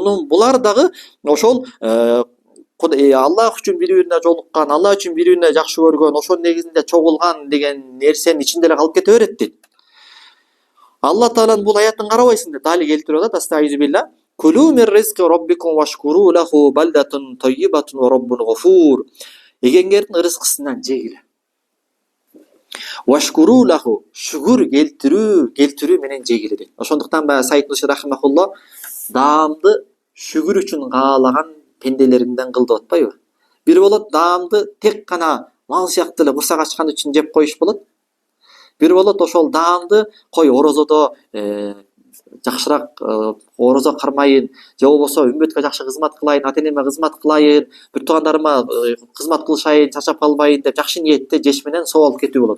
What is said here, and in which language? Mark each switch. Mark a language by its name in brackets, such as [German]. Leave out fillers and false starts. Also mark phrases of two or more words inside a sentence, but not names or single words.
[Kyrgyz] Булар дагы ошол Аллах үчүн бири бирине жолуккан, Аллах үчүн бири бирине жакшы көргөн, ошонун негизинде чогулган деген нерсенин ичинде эле калып кете берет дейт. Алла Тааланын бул аятын карабайсың деп дали келтирип атат. [Arabic] أستغفر الله. كلوا من رزق ربكم واشكروا له بلدة طيبة ورب غفور. [Kyrgyz] Эгеңердин ырыскысынан жегиле. [Arabic] واشكروا له, [Kyrgyz] шүгүр келтирүү менен жегиле дейт. Ошондуктан Саид Нурси рахимахулла даамды шүгүр үчүн каалаган пенделеринден кыл деп атпайбы? Бир болот даамды тек гана мал сыяктуу эле курсак ачкан үчүн жеп коюш болот. Бир болот ошол даамды кой орозодо жакшыраак орозо кармайын, же болбосо үммөткө жакшы кызмат кылайын, ата-энеме кызмат кылайын, бир туугандарыма кызмат кылышайын, чачап калбайын деп жакшы ниетте жеш менен соболуп кетүү болот.